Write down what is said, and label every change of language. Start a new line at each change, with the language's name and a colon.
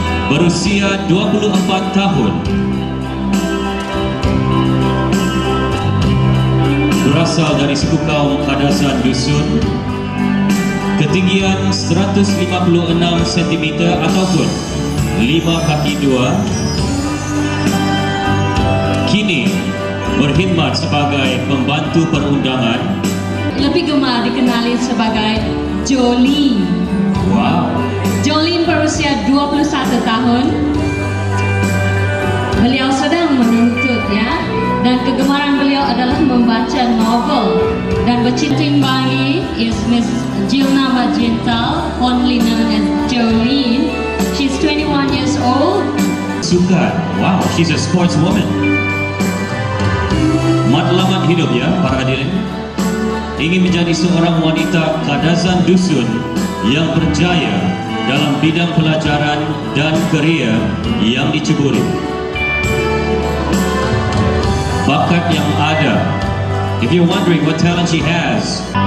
Malay: berusia 24 tahun, berasal dari suku kaum Kadasan Dusun, ketinggian 156 cm ataupun 5 kaki 2, kini berkhidmat sebagai pembantu perundangan, Lebih gemar dikenali sebagai Jolene. wow, Jolene berusia 21 tahun. Beliau sedang menuntut ya, dan kegemaran beliau adalah membaca novel. Dan bercinta-cinta
English: is Miss Gilna Majental, only known as Jolene. She's 21 years old.
Malay: sukan,
English: wow, she's a sportswoman.
Malay: Matlamat hidup ya para hadirin, ingin menjadi seorang wanita Kadasan Dusun yang berjaya dalam bidang pelajaran dan kerjaya yang diceburi. Bakat yang ada.
English: If you're wondering what talent she has,